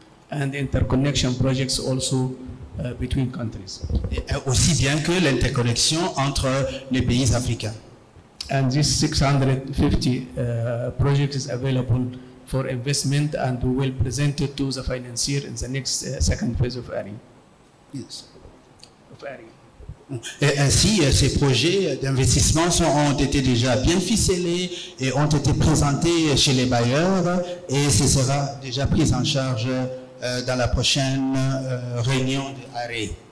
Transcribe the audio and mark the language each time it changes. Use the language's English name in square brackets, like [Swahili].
[English] And interconnection projects also between countries. [French] Et aussi bien que l'interconnexion entre les pays africains. [English] And this 650 project is available for investment and we will present it to the financier in the next second phase of ARI. Yes. Of ARI. [French] Et ainsi, ces projets d'investissement ont été déjà bien ficelés et ont été présentés chez les bailleurs et ce sera déjà pris en charge dans la prochaine réunion de ARE.